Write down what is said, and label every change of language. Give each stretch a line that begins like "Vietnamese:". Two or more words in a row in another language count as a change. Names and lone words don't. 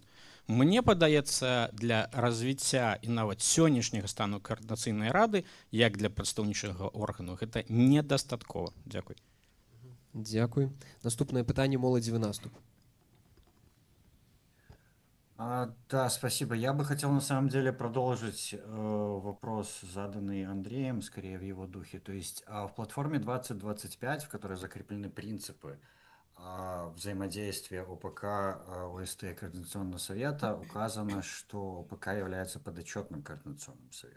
Belarusian: Мне падаецца, для развіцця і нават сённяшняга стану Координацыйнай рады, як для прадстаўнічага органу, гэта недастаткова. Дзякуй. Дзякуй. Наступнае пытанне, моладзевы наступ.
Russian: Да, спасибо. Я бы хотел на самом деле продолжить вопрос, заданный Андреем, скорее в его духе. То есть в платформе 2025, в которой закреплены принципы взаимодействия ОПК, ОСТ и Координационного совета, указано, что ОПК является подотчетным Координационному совету.